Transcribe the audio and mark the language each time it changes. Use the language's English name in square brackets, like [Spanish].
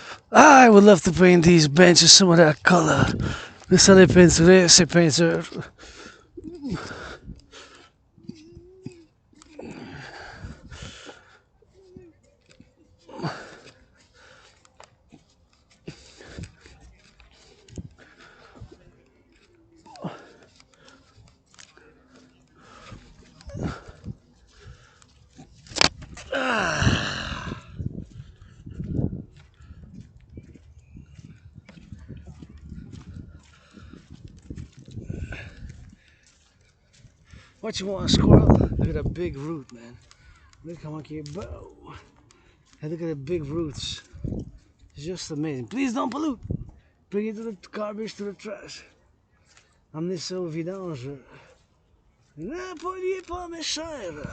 [English] I would love to paint these benches some of that color. [French] Laisse les peinturer, ces peintures. [English] What you want, squirrel? Look at that big root, man. Look how much you bow. Hey, look at the big roots. It's just amazing. Please don't pollute. Bring it to the garbage, to the trash. [French] Amenez ça au vidange. Ne polluez pas mes chers.